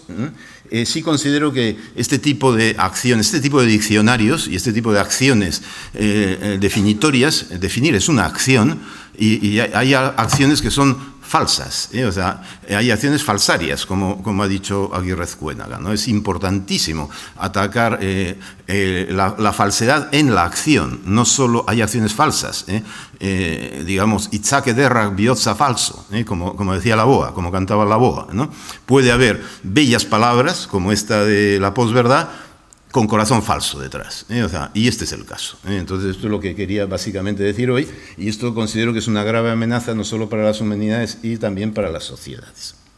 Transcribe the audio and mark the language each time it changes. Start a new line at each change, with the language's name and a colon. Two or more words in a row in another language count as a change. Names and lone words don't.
Spanish: Sí considero que este tipo de acciones, este tipo de diccionarios y este tipo de acciones definitorias, definir es una acción, y hay acciones que son falsas, o sea, hay acciones falsarias, como ha dicho Aguirre Ezcuénaga, ¿no? Es importantísimo atacar la falsedad en la acción, no solo hay acciones falsas, digamos,
Basque: itzake derrak bihotza falso,
Spanish: como decía la boa, como cantaba la boa, ¿no? Puede haber bellas palabras, como esta de la posverdad, con corazón falso detrás, o sea, y este es el caso. Entonces, esto es lo que quería básicamente decir hoy, y esto considero que es una grave amenaza no solo para las humanidades y también para las sociedades.